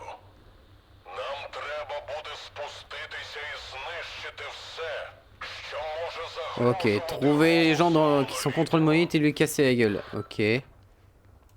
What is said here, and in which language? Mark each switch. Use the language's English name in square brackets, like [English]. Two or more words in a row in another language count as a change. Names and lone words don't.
[Ukrainian] Нам треба буде спуститися і знищити все, що може [French] Ok, [Ukrainian] загрожувати. [French] trouver les gens qui sont contre le monolithe et lui casser la gueule. Ok.